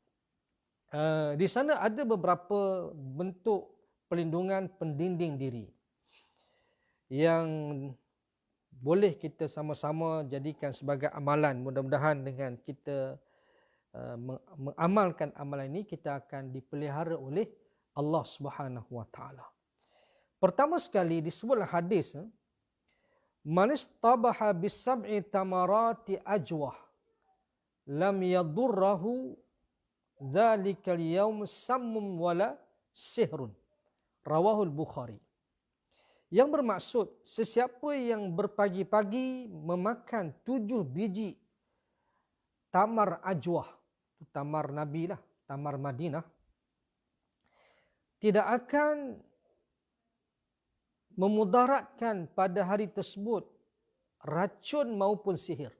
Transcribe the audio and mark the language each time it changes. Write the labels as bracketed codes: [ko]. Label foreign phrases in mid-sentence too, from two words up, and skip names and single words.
[ms] Di sana ada beberapa bentuk pelindungan pendinding diri yang boleh kita sama-sama jadikan sebagai amalan. Mudah-mudahan dengan kita mengamalkan amalan ini, kita akan dipelihara oleh Allah [ar] سبحانه وتعالى. [ms] Pertama sekali disebutlah hadis, [ar] من اصطبح بسبع تمرات عجوة لم يضره ذلك اليوم سم ولا سحر. رواه البخاري. [ms] Yang bermaksud, sesiapa yang berpagi-pagi memakan 7 biji tamar ajwah, tamar Nabi lah, tamar Madinah, tidak akan memudaratkan pada hari tersebut racun maupun sihir.